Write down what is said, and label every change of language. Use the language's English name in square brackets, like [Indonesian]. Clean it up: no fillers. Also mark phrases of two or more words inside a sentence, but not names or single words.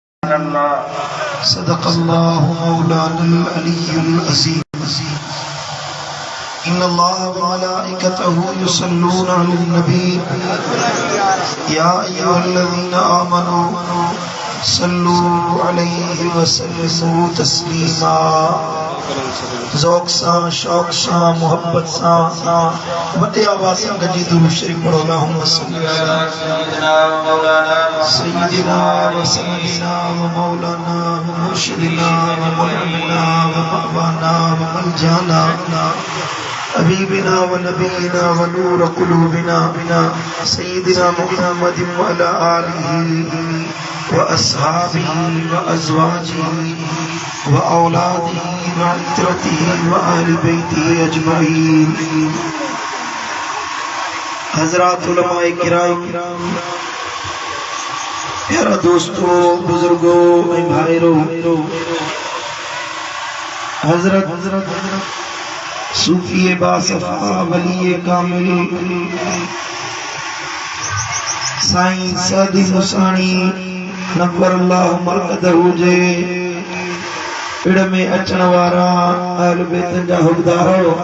[Arabic] صدق الله مولانا العلي العظيم. إن الله وملائكته يصلون على النبي يا أيها الذين آمنوا صلوا عليه وسلموا تسليما. [Sindhi] ज़ौक़ सां, शौक़ सां, मोहब्बत सां वॾे आवाज़ सां गॾिजी दुरूद शरीफ़ पढ़ो। [Arabic] اللهم صل على سيدنا وسيدنا ومولانا ومرشدنا ومعلمنا ومأوانا وملجانا حبيبنا ونبينا ونور قلوبنا سيدنا محمد وعلى آله وأصحابه وأزواجه وأولاده وعترته وأهل بيته أجمعين. [Sindhi] हज़रात उलमाए किराम, प्यारा दोस्तों, बुजुर्गों, भाइरों, हज़रत सूफी बासफ़ा वली कामिल साईं सादी मुसाणी [Arabic] نور الله مرقده [Sindhi] जे पिड़ में अचण वारा अहल बैत जा हुकदार।